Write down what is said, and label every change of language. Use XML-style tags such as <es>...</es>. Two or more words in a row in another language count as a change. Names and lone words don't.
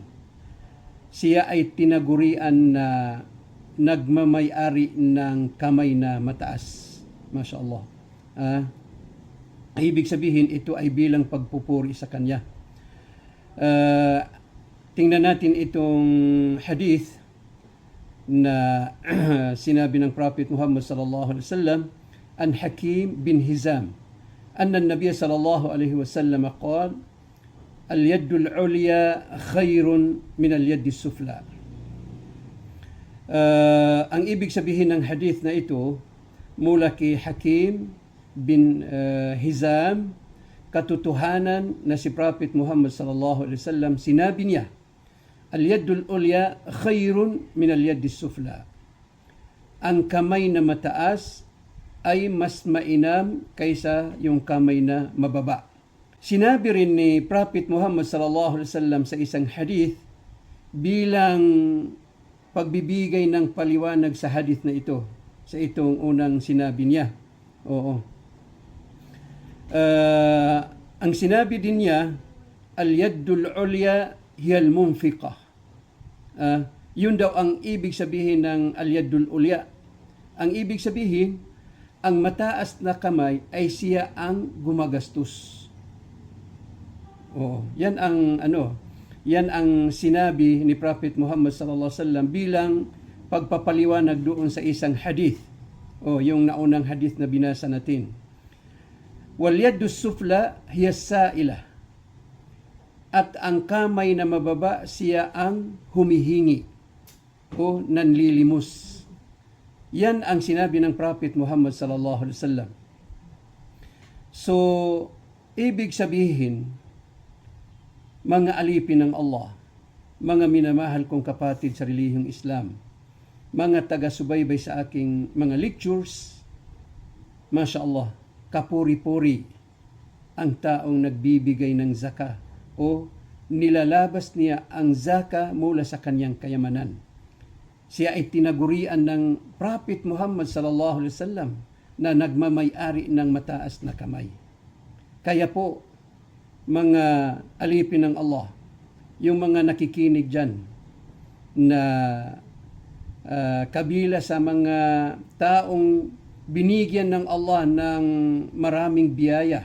<tl>Siya ay tinagurian na nagmamay-ari ng kamay na mataas.</tl> <ar>ما شاء الله.</ar> <tl>Ibig sabihin, ito ay bilang pagpupuri sa kanya. Tingnan natin itong hadith na sinabi ng Prophet Muhammad</tl> <ar>صلى الله عليه وسلم,</ar> <tl>an Hakim bin Hizam,</tl> <ar>أن النبي صلى الله عليه وسلم قال اليد العليا خير من اليد السفلى.</ar> <tl>Ang ibig sabihin ng hadith na ito mula kay Hakim bin Hizam, katotohanan na si Prophet Muhammad</tl> <ar>صلى الله عليه وسلم</ar> <tl>sinabi niya,</tl> <ar>اليد العليا خير من اليد السفلى.</ar> <tl>Ang kamay na mataas ay mas mainam kaysa yung kamay na mababa. Sinabi rin ni Prophet Muhammad</tl> <ar>صلى الله عليه وسلم</ar> <tl>sa isang hadith bilang pagbibigay ng paliwanag sa hadith na ito, sa itong unang sinabi niya. Ang sinabi din niya,</tl> <ar>اليد العليا هي المنفقة.</ar> <tl>Yun daw ang ibig sabihin ng</tl> <ar>اليد العليا.</ar> <tl>Ang ibig sabihin, ang mataas na kamay ay siya ang gumagastos. Yan ang sinabi ni Prophet Muhammad</tl> <ar>صلى الله عليه وسلم</ar> <tl>bilang pagpapaliwanag doon sa isang hadith. Yung naunang hadith na binasa natin.</tl> <ar>واليد السفلى هي السائلة.</ar> <tl>At ang kamay na mababa, siya ang humihingi o nanlilimos. Yan ang sinabi ng Prophet Muhammad</tl> <ar>صلى الله عليه وسلم.</ar> <tl>So, ibig sabihin, mga alipin ng Allah, mga minamahal kong kapatid sa relihiyong Islam, mga taga-subaybay sa aking mga lectures,</tl> <ar>ما شاء الله,</ar> <tl>kapuri-puri ang taong nagbibigay ng zakah o nilalabas niya ang zaka mula sa kanyang kayamanan. Siya ay tinagurian ng Prophet Muhammad</tl> <ar>صلى الله عليه وسلم</ar> <tl>na nagmamay-ari ng mataas na kamay. Kaya po, mga alipin ng Allah, yung mga nakikinig dyan na kabila sa mga taong binigyan ng Allah ng maraming biyaya.</tl>